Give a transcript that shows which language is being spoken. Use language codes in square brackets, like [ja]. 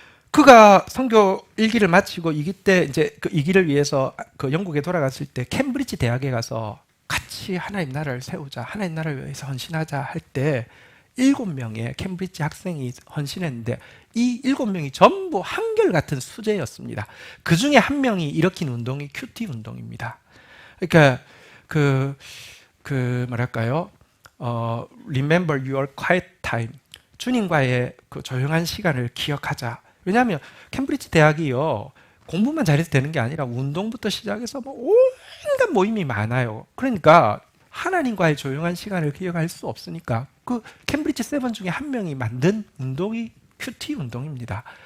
[ko] 그가 선교 1기를 마치고 2기 때 이제 그 2기를 위해서 그 영국에 돌아갔을 때 캠브리지 대학에 가서 같이 하나님 나라를 세우자, 하나님 나라를 위해서 헌신하자 할 때 7명의 캠브리지 학생이 헌신했는데 이 7명이 전부 한결같은 수재였습니다. 그 중에 한 명이 일으킨 운동이 큐티 운동입니다. 그러니까 뭐랄까요? [en] Remember your quiet time. [ko] 주님과의 그 조용한 시간을 기억하자. 왜냐하면 캠브리지 대학이요. 공부만 잘해서 되는 게 아니라 운동부터 시작해서 뭐 온갖 모임이 많아요. 그러니까 하나님과의 조용한 시간을 기억할 수 없으니까 그 캠브리지 세븐 중에 한 명이 만든 운동이 큐티 운동입니다.